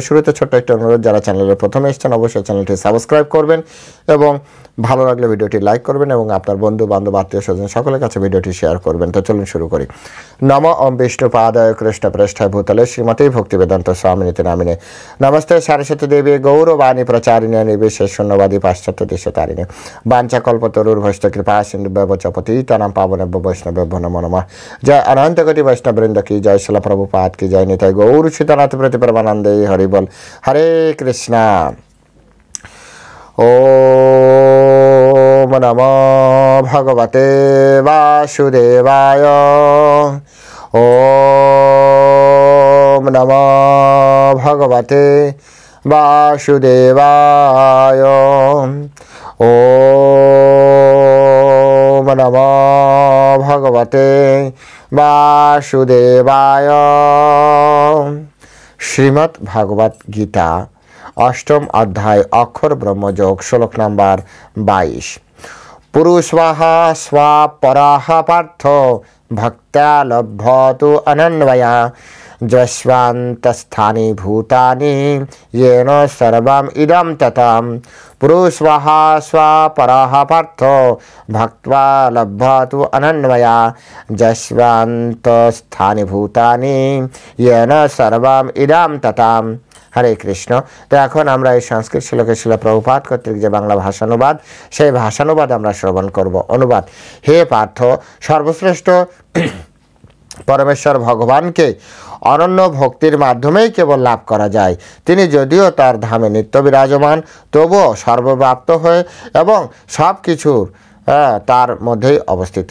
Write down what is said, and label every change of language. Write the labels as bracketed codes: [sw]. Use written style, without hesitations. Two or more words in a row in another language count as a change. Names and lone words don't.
[bn] শুরুতে ছোট্ট একটা অনুরোধ, যারা চ্যানেলে প্রথমে এসেছেন অবশ্যই চ্যানেলটি সাবস্ক্রাইব করবেন এবং ভালো লাগলে ভিডিওটি লাইক করবেন এবং আপনার বন্ধু বান্ধব আত্মীয় স্বজন সকলের কাছে ভিডিওটি শেয়ার করবেন। [sa] তো চলুন শুরু করি। নম ওম বিষ্ণুপাদায় কৃষ্ণ প্রেষ্ঠায় ভূতলে শ্রীমতী ভক্তিবেদান্ত স্বামিনীতি নামিনে নমস্তে সারস্বতী দেবী গৌরবাণী প্রচারিণে নির্বিশেষ শূন্যবাদী পাশ্চাত্য দেশতারিণে বাঞ্ছাকল্পতরুর্ভশ্চ কৃপা সিন্ধুভ্যো চ পতিতানাং পাবনেভ্যো বৈষ্ণবেভ্যো নমো নমঃ। [bn] জয় অনন্ত কোটি বৈষ্ণববৃন্দ কি জয়, শিল প্রভুপাদ কি জয়, নিতাই গৌর সীতানাথ প্রতি পরমানন্দে হরি বল। [sa] হরে কৃষ্ণ। ওম নমো ভগবতে বাসুদেবায়। ওম নমো ভগবতে বাসুদেবায়। ওম নমো ভগবতে বাসুদেবায়। [bn] শ্রীমদ্ ভাগবত গীতা অষ্টম অধ্যায় অক্ষর ব্রহ্মযোগ, শ্লোক নাম্বার 22। [sa] পুরুষাহ স্বাপরাহ পার্থ ভক্ত্যা লভ্যতু অনন্বয়া যস্বান্তস্থানি ভূতানি येन सर्वम इदं ततं। पुरुषाः स्वापराः पार्थ भक्त्वा लभ्यतु अनन्वया যস্বান্তস্থানি ভূতানি येन सर्वम इदं ततं। হরে কৃষ্ণ। [bn] তো এখন আমরা এই সংস্কৃত শ্লোকে শিল প্রভুপাদ কর্তৃক যে বাংলা ভাষানুবাদ, সেই ভাষানুবাদ আমরা শ্রবণ করব। অনুবাদ: হে পার্থ, সর্বশ্রেষ্ঠ পরমেশ্বর ভগবানকে অনন্য ভক্তির মাধ্যমেই কেবল লাভ করা যায়। তিনি যদিও তার ধামে নিত্য বিরাজমান, তবুও সর্বব্যাপ্ত হয়ে এবং সব কিছুর তার মধ্যেই অবস্থিত।